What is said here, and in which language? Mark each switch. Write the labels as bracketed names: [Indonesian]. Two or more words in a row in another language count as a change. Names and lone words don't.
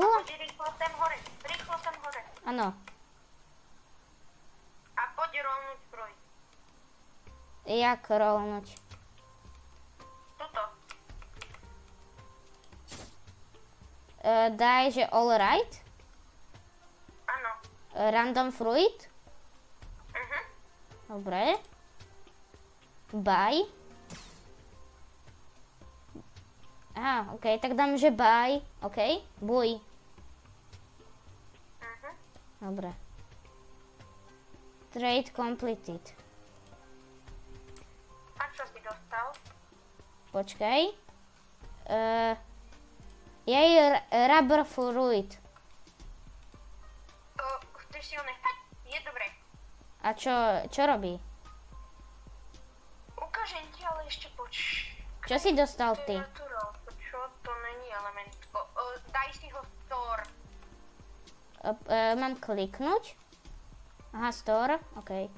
[Slovak] Poď rýchlo sem hore. Rýchlo sem hore. Áno. A poď rolnúť zbroj. Jak rolnúť? Tuto. Daj, že [English] all right? [Slovak] Áno. [English] Random fruit? [Slovak] Dobre. Buy. Aha, OK, tak dám, že buy. [English] OK, buy. Dobre. Trade completed. [Slovak] A čo si dostal? Počkaj. Jej [English] rubber fruit. [Slovak] Chceš si ho nechať? Je dobre. A čo robí? Ukážem ti, ale ešte Čo si dostal To ty? je natural. Čo? To není element. Daj si ho store. Mám kliknúť? Aha, store, OK.